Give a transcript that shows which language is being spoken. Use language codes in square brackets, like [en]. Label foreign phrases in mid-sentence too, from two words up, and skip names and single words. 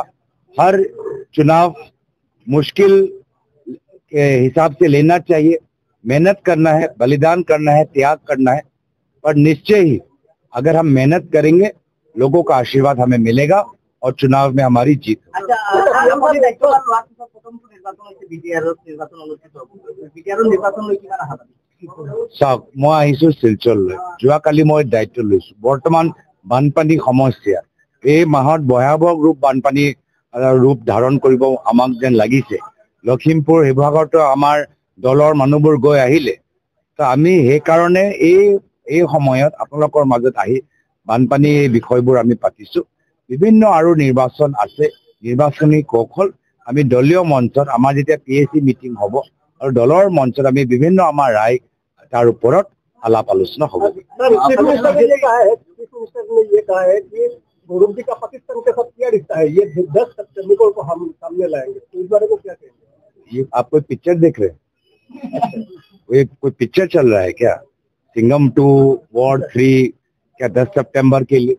[hi] हर चुनाव मुश्किल के हिसाब से लेना चाहिए, मेहनत करना है, बलिदान करना है, त्याग करना है। पर निश्चय ही अगर हम मेहनत करेंगे लोगों का आशीर्वाद हमें मिलेगा और चुनाव में हमारी जीत। [as] চাওক, মই আহিছো শিলচৰলৈ। যোৱাকালি মই দায়িত্ব লৈছো। বৰ্তমান বানপানী সমস্যা এই মাহত ভয়াৱহ বানপানী ৰূপ ধাৰণ কৰিব আমাক যেন লাগিছে। লখিমপুৰ শিৱসাগৰতো আমাৰ দলৰ মানুহবোৰ গৈ আহিলে। তো আমি সেইকাৰণে এই সময়ত আপোনালোকৰ মাজত আহি বানপানী বিষয়বোৰ আমি পাতিছো। বিভিন্ন আৰু নিৰ্বাচন আছে, নিৰ্বাচনী কৌশল আমি দলীয় মঞ্চত আমাৰ যেতিয়া PAC মিটিং হ'ব আৰু দলৰ মঞ্চত আমি বিভিন্ন আমাৰ ৰায় তাৰ ওপৰত আলাপ আলোচনা হ'ব। [hi] गौरव जी का पाकिस्तान के साथ क्या रिश्ता है? ये 10 सितंबर को हम सामने लाएंगे, तो इस बारे में क्या कहेंगे? ये आप कोई पिक्चर देख रहे हैं? कोई पिक्चर चल रहा है क्या? सिंघम 2 वॉर 3 क्या 10 सितंबर के लिए?